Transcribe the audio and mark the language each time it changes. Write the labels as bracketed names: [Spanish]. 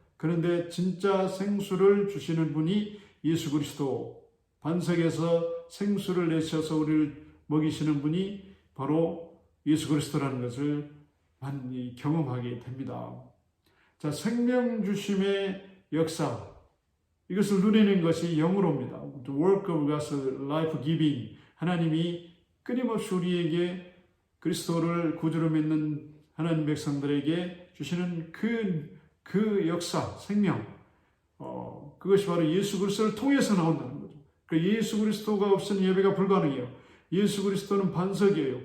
[Korean] 그런데 진짜 생수를 주시는 분이 예수 그리스도, 반석에서 생수를 내셔서 우리를 먹이시는 분이 바로 예수 그리스도라는 것을 많이 경험하게 됩니다. 자, 생명 주심의 역사, 이것을 누리는 것이 영으로입니다. [English] The work of God's life giving. [Korean] 하나님이 끊임없이 우리에게 그리스도를 구주로 믿는 하나님 백성들에게 주시는 그 역사, 생명, 그것이 바로 예수 그리스도를 통해서 나온다는 거죠. 예수 그리스도가 없으면 예배가 불가능해요. 예수 그리스도는 반석이에요.